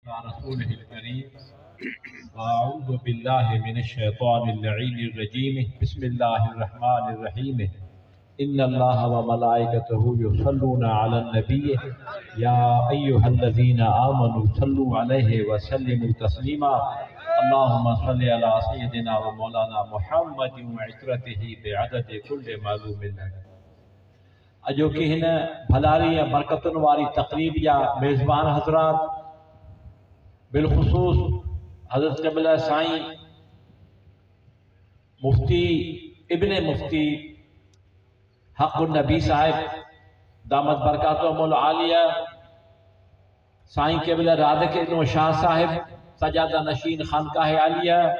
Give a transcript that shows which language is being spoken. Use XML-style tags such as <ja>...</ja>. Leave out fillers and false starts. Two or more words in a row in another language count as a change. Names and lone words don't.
<ar>رسول الكريم أعوذ بالله من الشيطان الرجيم بسم الله الرحمن الرحيم إن الله و ملائكته يصلون على النبي يا أيها الذين آمنوا صلوا عليه و سلموا تسليما اللهم صل على سيدنا و مولانا محمد و عترته بعدد كل معلوم لك.</ar> <sd>अॼोकी हिन भलारी ऐं बरकतुनि वारी तक़रीब जा मेज़बान हज़रात, बिलख़ुसूस हज़रत क़िबला साईं मुफ्ती इब्ने मुफ्ती हक़ुन नबी साहिब</sd> <ar>دامت بركاتهم العالية,</ar> <sd>साईं क़िबला राज़िक़ शाह साहिब सजादा नशीन खानकाह आलिया,</sd>